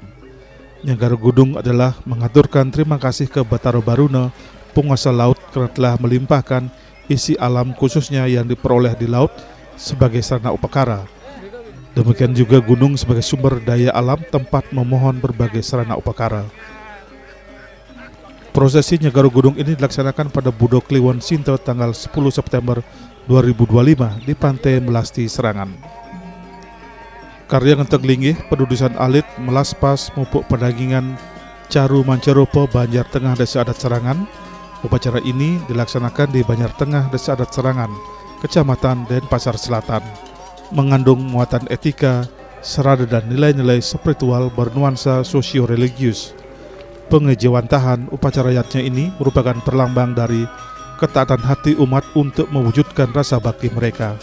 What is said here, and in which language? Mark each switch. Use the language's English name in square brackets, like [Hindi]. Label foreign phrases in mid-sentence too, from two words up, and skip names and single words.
[Indonesian] Nyegar Gudung adalah mengaturkan terima kasih ke Batara Baruna, penguasa laut, karena telah melimpahkan isi alam khususnya yang diperoleh di laut sebagai sarana upakara. Demikian juga gunung sebagai sumber daya alam tempat memohon berbagai sarana upakara. Prosesi Nyegar Gudung ini dilaksanakan pada Budo Kliwon Sinta tanggal 10 September 2025 di Pantai Melasti Serangan. Karya ngenteg linggih, pedudusan alit, melaspas, mupuk pedagingan, caru mancarupa Banjar Tengah Desa Adat Serangan. Upacara ini dilaksanakan di Banjar Tengah Desa Adat Serangan, Kecamatan Denpasar Selatan, mengandung muatan etika, serada dan nilai-nilai spiritual bernuansa sosio-religius. Pengejawantahan upacara yatnya ini merupakan perlambang dari ketaatan hati umat untuk mewujudkan rasa bakti mereka.